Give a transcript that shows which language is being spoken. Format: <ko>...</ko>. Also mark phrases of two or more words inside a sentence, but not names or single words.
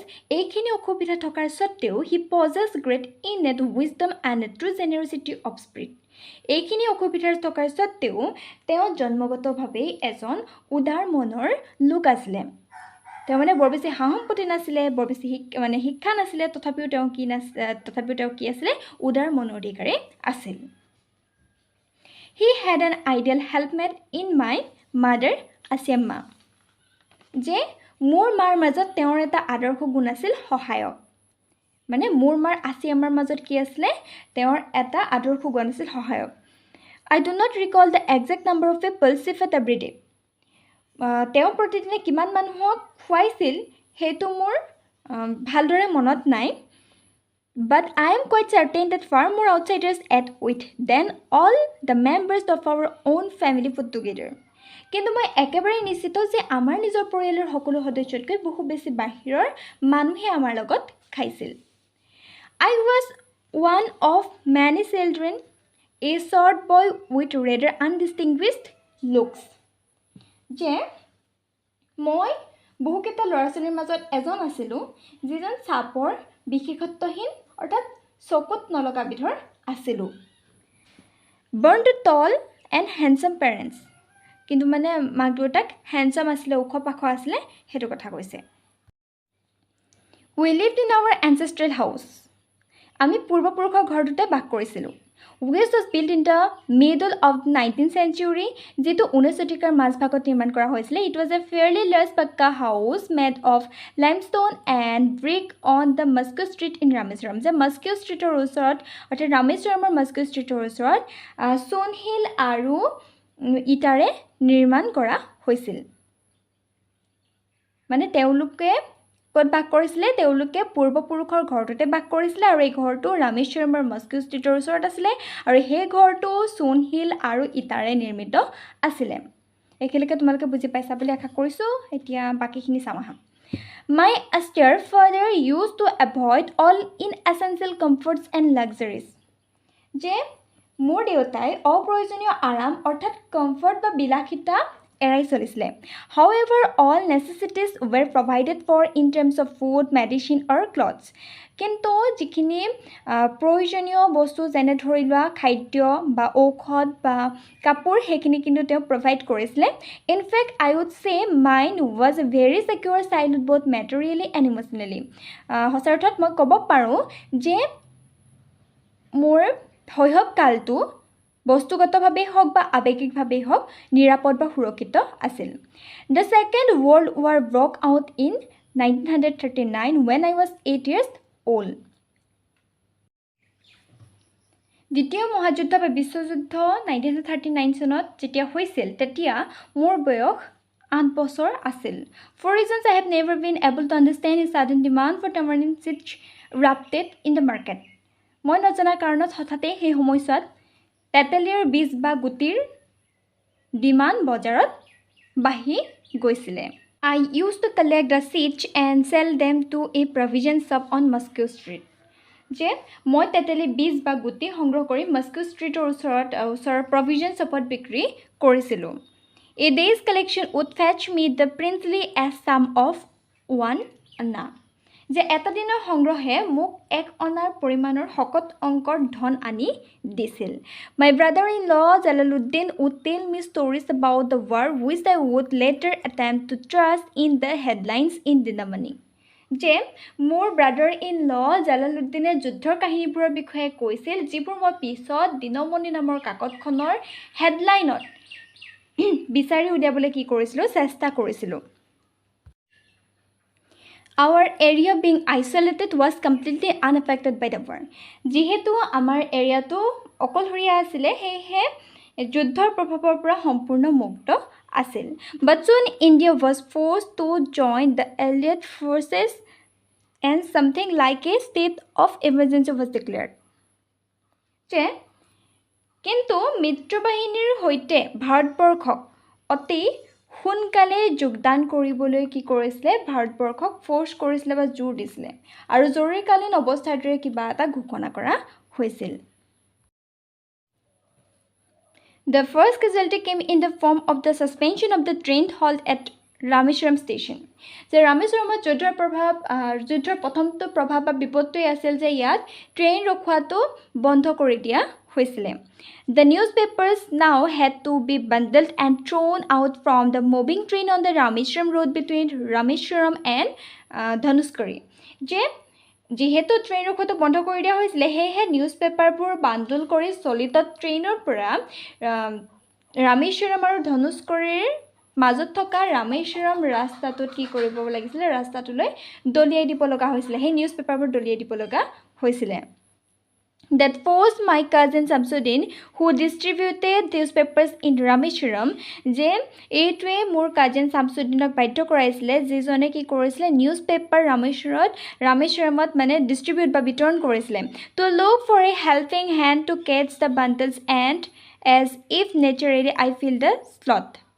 <as>এইখিনি অসুবিধা থকাৰ স্বত্তেও</as> <en>he possess great innate wisdom and a true generosity of spirit</en> <as>এইখিনি অসুবিধাৰ থকাৰ স্বত্তেও তেওঁ জন্মগতভাৱেই এজন উদাৰ মনৰ লোক আছিলে তেওঁ মানে বৰ বেছি সা সম্পত্তি নাছিলে বৰ বেছি শিক্ষা নাছিলে তথাপিও তেওঁ কি আছিলে উদাৰ মনৰ অধিকাৰী আছিল</as> <en>He had an ideal helpmate in my mother, Assamese.</en> <as>যে মোৰ মাৰ মাজত তেওঁৰ এটা আদৰ্শ গুণ আছিল সহায়ক মানে মোৰ মাৰ আছিয়ামাৰ মাজত কি আছিলে তেওঁৰ এটা আদৰ্শ গুণ আছিল সহায়ক</as> <en>I do not recall the exact number of people she fed every day.</en> <as>তেওঁ প্ৰতিদিনে কিমান মানুহক খুৱাইছিল সেইটো মোৰ ভালদৰে মনত নাই</as> <en>But I am quite certain that far more outsiders ate with than all the members of our own family put together.</en> <as>কিন্তু মই একেবাৰে নিশ্চিত যে আমাৰ নিজৰ পৰিয়ালৰ সকলো সদস্যতকৈ বহু বেছি বাহিৰৰ মানুহে আমাৰ লগত খাইছিল</as> <en>I was one of many children, a short boy with rather undistinguished looks.</en> <as>যে মই বহুকেইটা ল'ৰা ছোৱালীৰ মাজত এজন আছিলোঁ যিজন চাপৰ বিশেষত্বহীন অৰ্থাৎ চকুত নলগা বিধৰ আছিলোঁ</as> <en>born to tall and handsome parents</en> <as>কিন্তু মানে মাক দেউতাক হেণ্ডচাম আছিলে ওখ পাখ আছিলে সেইটো কথা কৈছে</as> <en>We lived in our ancestral house</en> <as>আমি পূৰ্বপুৰুষৰ ঘৰটোতে বাস কৰিছিলোঁ</as> <en>which was built in the middle of the 19th century</en> <as>যেটো 19 শতিকাৰ মাজভাগত নিৰ্মাণ কৰা হৈছিল</as> <en>It was a fairly large pakka house made of limestone and brick on the Moscow Street in Rameshwaram</en> <as>যে Moscow Streetor ওচৰত অৰ্থাৎ ৰামেশ্বৰমৰ Moscow Streetor ওচৰত সোণশিল আৰু ইটাৰে নিৰ্মাণ কৰা হৈছিল মানে তেওঁলোকে ক'ত বাস কৰিছিলে তেওঁলোকে পূৰ্বপুৰুষৰ ঘৰটোতে বাস কৰিছিলে আৰু এই ঘৰটো ৰামেশ্বৰমৰ মস্কো ষ্ট্ৰীটৰ ওচৰত আছিলে আৰু সেই ঘৰটো সোণশিল আৰু ইটাৰে নিৰ্মিত আছিলে একেলগে তোমালোকে বুজি পাইছা বুলি আশা কৰিছোঁ এতিয়া বাকিখিনি চাম আহা</as> <en>My austere father used to avoid all inessential comforts and luxuries</en> <as>যে মোৰ দেউতাই অপ্ৰয়োজনীয় আৰাম অৰ্থাৎ কমফৰ্ট বা বিলাসিতা এৰাই চলিছিলে</as> <en>However, all necessities were provided for in terms of food, medicine or clothes.</en> <as>কিন্তু যিখিনি প্ৰয়োজনীয় বস্তু যেনে ধৰি লোৱা খাদ্য বা ঔষধ বা কাপোৰ সেইখিনি কিন্তু তেওঁ প্ৰভাইড কৰিছিলে</as> <en>In fact, I would say mine was a very secure childhood both materially and emotionally.</en> <as>সঁচা অৰ্থত মই ক'ব পাৰোঁ যে মোৰ শৈশৱকালটো বস্তুগতভাৱেই হওক বা আৱেগিকভাৱেই হওক নিৰাপদ বা সুৰক্ষিত আছিল</as> <en>The Second World War broke out in 1939 when I was 8 years old.</en> <as>দ্বিতীয় মহাযুদ্ধ বা বিশ্বযুদ্ধ 1939 চনত যেতিয়া হৈছিল তেতিয়া মোৰ বয়স 8 বছৰ আছিল</as> <en>For reasons I have never been able to understand a sudden demand for tamarind seeds erupted in the market.</en> <as>মই নজনা কাৰণত হঠাতে সেই সময়ছোৱাত তেতেলীৰ বীজ বা গুটিৰ ডিমাণ্ড বজাৰত বাঢ়ি গৈছিলে</as> <en>I used to collect the seeds and sell them to a provision shop on Moscow Street.</en> <as>যে মই তেতেলী বীজ বা গুটি সংগ্ৰহ কৰি মস্কো ষ্ট্ৰীটৰ ওচৰৰ প্ৰভিজন শ্বপত বিক্ৰী কৰিছিলোঁ</as> <en>A day's collection would fetch me the princely sum of 1</en> <as>আনা যে এটা দিনৰ সংগ্ৰহে মোক 1 অনাৰ পৰিমাণৰ শকত অংকৰ ধন আনি দিছিল my</as> <en>brother-in-law Jalaluddin would tell me stories about the war which I would later attempt to trust in the headlines in Dinamani</en> <as>যে মোৰ ব্ৰাদাৰ ইন ল জালালুদ্দিনে যুদ্ধৰ কাহিনীবোৰৰ বিষয়ে কৈছিল যিবোৰ মই পিছত দিনমণি নামৰ কাকতখনৰ হেডলাইনত বিচাৰি উলিয়াবলৈ কি কৰিছিলোঁ চেষ্টা কৰিছিলোঁ</as> <en>Our area being isolated was completely unaffected by the war.</en> <as>যিহেতু আমাৰ এৰিয়াটো অকলশৰীয়া আছিলে সেয়েহে যুদ্ধৰ প্ৰভাৱৰ পৰা সম্পূৰ্ণ মুক্ত আছিল</as> <en>But soon India was forced to join the Allied forces and something like a state of emergency was declared.</en> <as>যে কিন্তু মিত্ৰবাহিনীৰ সৈতে ভাৰতবৰ্ষক অতি সোনকালে যোগদান কৰিবলৈ কি কৰিছিলে ভাৰতবৰ্ষক ফ'ৰ্চ কৰিছিলে বা জোৰ দিছিলে আৰু জৰুৰীকালীন অৱস্থাৰ দৰে কিবা এটা ঘোষণা কৰা হৈছিল</as> <en>The first casualty came in the form of the suspension of the train halt at Rameshwaram station.</en> <as>যে ৰামেশ্বৰমত যুদ্ধৰ প্ৰথমটো প্ৰভাৱ বা বিপদটোৱে আছিল যে ইয়াত ট্ৰেইন ৰখোৱাটো বন্ধ কৰি দিয়া হৈছিলে</as> <en>The newspapers now had to be bundled and thrown out from the moving train on the Rameshwaram road between Rameshwaram and Dhanuskari.</en> <as>যে যিহেতু ট্ৰেইন ৰখোৱাটো বন্ধ কৰি দিয়া হৈছিলে সেয়েহে নিউজ পেপাৰবোৰ বান্দল কৰি চলিত ট্ৰেইনৰ পৰা ৰামেশ্বৰম আৰু ধনুষ্কৰীৰ মাজত থকা ৰামেশ্বৰম ৰাস্তাটোত কি কৰিব লাগিছিলে ৰাস্তাটোলৈ দলিয়াই দিব লগা হৈছিলে সেই নিউজ পেপাৰবোৰ দলিয়াই দিব লগা হৈছিলে</as> <en>That forced my cousin Samsudin who distributed newspapers in Rameshwaram</en> <as>যে এইটোৱে মোৰ কাজিন শামসুদ্দিনক বাধ্য কৰাইছিলে যিজনে কি কৰিছিলে নিউজ পেপাৰ ৰামেশ্বৰমত মানে ডিষ্ট্ৰিবিউট বা বিতৰণ কৰিছিলে</as> <en>to look for a helping hand to catch the bundles and as if naturally I feel the sloth</en>